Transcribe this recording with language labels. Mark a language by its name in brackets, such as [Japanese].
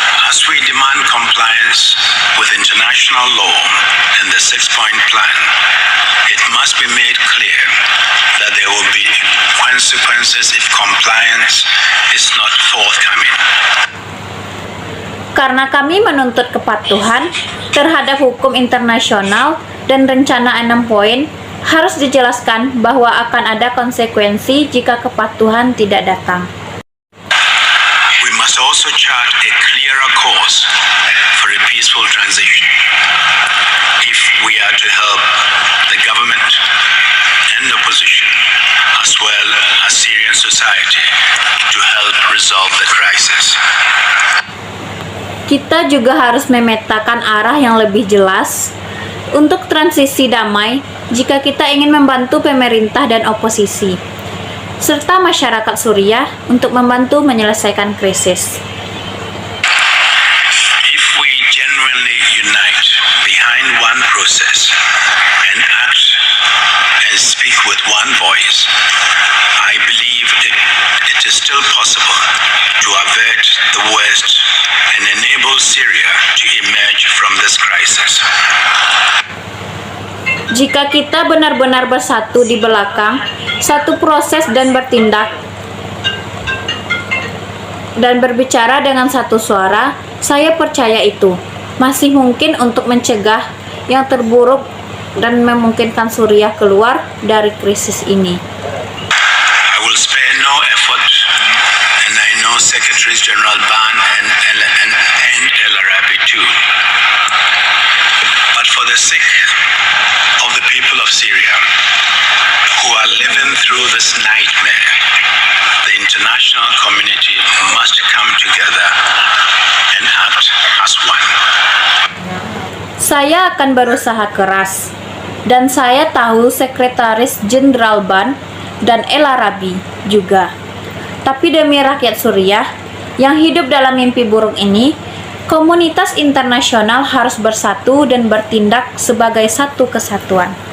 [English] As we demand compliance with international law and the six-point plan, it must be made clear that there will be consequences if compliance is not forthcoming. [Indonesian] Karena kami menuntut kepatuhan terhadap hukum internasional dan rencana 6 poin, harus dijelaskan bahwa akan ada konsekuensi jika kepatuhan tidak datang. [English] We must also chart a clearer course for a peaceful transition. If we are to help the government and opposition, as well as Syrian society, to help resolve the crisis. [Indonesian] Kita juga harus memetakan arah yang lebih jelas untuk transisi damai jika kita ingin membantu pemerintah dan oposisi, serta masyarakat Suriah untuk membantu menyelesaikan krisis. [English] If we genuinely unite behind one process and act and speak with one voice, I believe it is still possible to avert the worst and enable Syria to emerge from this crisis. [Indonesian] Jika kita benar-benar bersatu di belakang satu proses dan bertindak, dan berbicara dengan satu suara, saya percaya itu masih mungkin untuk mencegah yang terburuk dan memungkinkan Suriah keluar dari krisis ini. [English] I will spare no effort, and I know Secretaries General Ban and El Arabi too. But for the sake of the people of Syria who are living through this nightmare, the international community must come together and act as one. [Indonesian] Saya akan berusaha keras, dan saya tahu Sekretaris Jenderal Ban dan El Arabi juga. Tapi demi rakyat Suriah yang hidup dalam mimpi buruk ini, komunitas internasional harus bersatu dan bertindak sebagai satu kesatuan.